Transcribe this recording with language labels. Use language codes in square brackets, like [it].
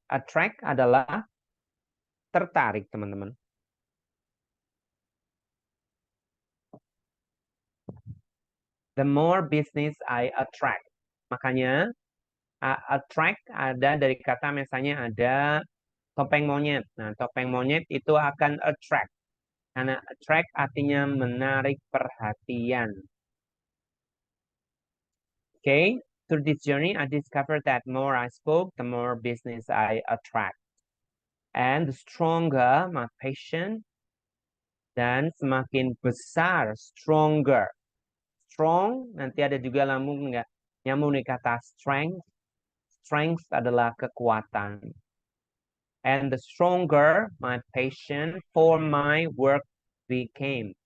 [id] Attract adalah tertarik, teman-teman. [en] the more business I attract. [id] Makanya attract ada dari kata misalnya ada topeng monyet. Nah, topeng monyet itu akan attract. Karena attract artinya menarik perhatian. [en] Okay, through this journey, I discovered that more I spoke, the more business I attract. And the stronger my passion, [id] dan semakin besar, [en] stronger. [id] Strong, nanti ada juga nyambung nih kata strength. Strength adalah kekuatan. [en] And the stronger my passion for my work became.